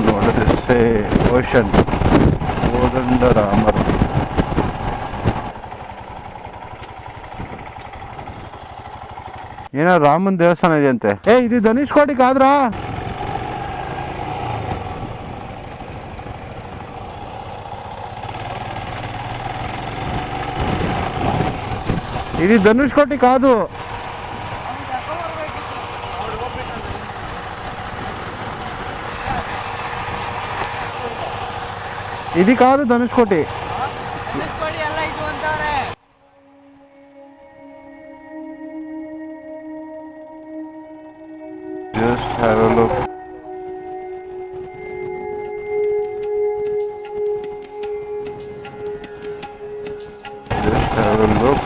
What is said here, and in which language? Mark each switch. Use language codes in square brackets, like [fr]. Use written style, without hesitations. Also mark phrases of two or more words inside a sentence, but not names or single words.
[en] What does it say? Ocean. kothandaramaswamy. [kn] ಏನೋ ರಾಮನ ದೇವಸ್ಥಾನ ಇದೆಯಂತೆ. ಇದು ಧನುಷ್ಕೋಡಿ ಕಾದ್ರಾ? [te] ఇది ధనుష్కోటి కాదు. ఇది కాదు ధనుష్కోటి. [en] Just have a look. Just have a look.